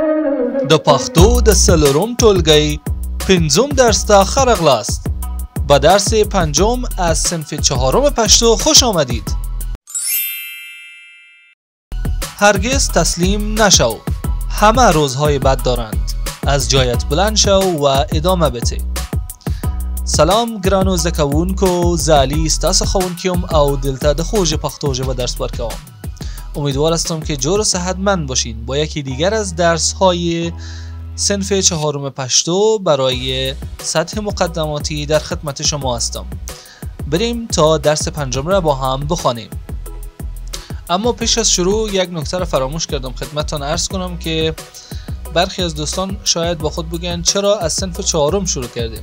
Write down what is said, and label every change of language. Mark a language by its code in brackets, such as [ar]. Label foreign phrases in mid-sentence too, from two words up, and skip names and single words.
[ps] د پښتو د څلورم ټولګي پنځم درس ته ښه راغلاست. [fa] به درس پنجم از صنف چهارم پشتو خوش آمدید. هرگز تسلیم نشو. همه روزهای بد دارند. از جایت بلند شو و ادامه بده. [ps] سلام ګرانو زده کوونکو، زه علي ستاسو ښوونکی یم او دلته د خوږ پښتو ژبه درس ورکوم. [fa] امیدوار هستم که جور و صحتمند باشید. با یکی دیگر از درس های صنف چهارم پشتو برای سطح مقدماتی در خدمت شما هستم. بریم تا درس پنجم را با هم بخوانیم. اما پیش از شروع یک نکته را فراموش کردم خدمتتان عرض کنم که برخی از دوستان شاید با خود بگن چرا از صنف چهارم شروع کردیم.